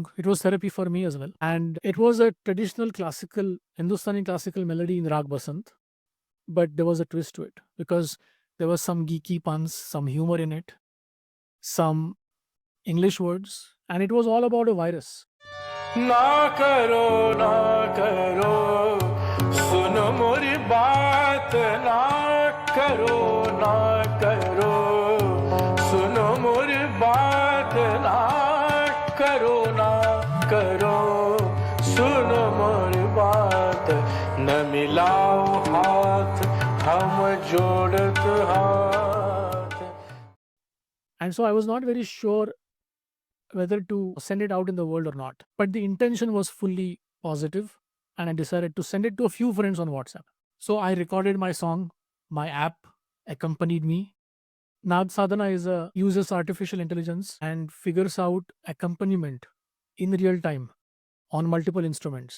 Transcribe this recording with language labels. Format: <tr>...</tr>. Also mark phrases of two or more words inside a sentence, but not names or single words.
<en>It was therapy for me as well. And it was a traditional classical, Hindustani classical melody in Rag Basant. But there was a twist to it because there was some geeky puns, some humor in it, some English words, and it was all about a virus.</en> <hi>ना करो सुनो मोरी बात, ना करो सुनो मोरी बात, ना करो सुनो मोरी बात, न मिलाओ हाथ हम जोड़त हाथ.</hi> <en>And so I was not very sure whether to send it out in the world or not. But the intention was fully positive, and I decided to send it to a few friends on WhatsApp. So I recorded my song, my app accompanied me. Nad Sadhana uses artificial intelligence and figures out accompaniment in real time on multiple instruments.</en>